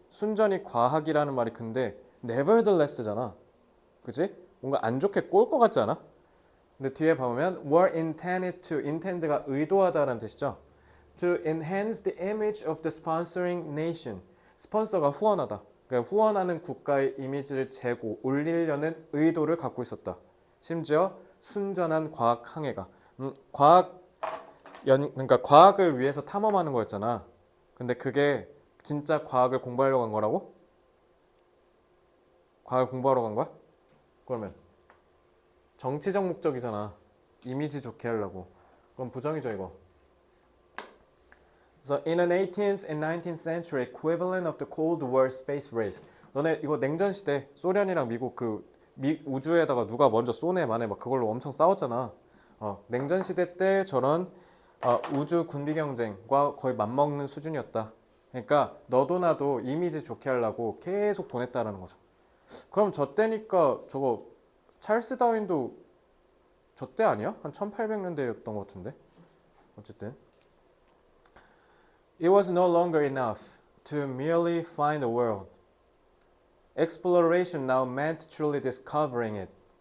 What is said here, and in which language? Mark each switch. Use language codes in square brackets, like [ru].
[ko] 순전히 과학이라는 말이 근데 nevertheless잖아. 그지? 뭔가 안 좋게 꼴 것 같지 않아? 근데 뒤에 보면 [en] were intended to, [ko] intend가 의도하다라는 뜻이죠. [en] To enhance the image of the sponsoring nation. [ko] 스폰서가 후원하다. 그러니까 후원하는 국가의 이미지를 올리려는 의도를 갖고 있었다. 심지어 순전한 과학 항해가. 그러니까 과학을 위해서 탐험하는 거였잖아. 근데 그게 진짜 과학을 공부하려고 한 거라고? 과학을 공부하러 간 거야? 그러면 정치적 목적이잖아. 이미지 좋게 하려고. 그럼 부정이죠 이거. [en] So in an 18th and 19th century equivalent of the Cold War space race. [ko] 너네 이거 냉전 시대 소련이랑 미국 우주에다가 누가 먼저 쏘네 마네 막 그걸로 엄청 싸웠잖아. 냉전 시대 때 저런 우주 군비 경쟁과 거의 맞먹는 수준이었다. 그러니까 너도 나도 이미지 좋게 하려고 계속 보냈다라는 거죠. 그럼 저 때니까 저거 찰스 다윈도 저 때 아니야? 한 1800년대였던 것 같은데. 어쨌든 [en] It was no longer enough to merely find the world. Exploration now meant truly discovering it.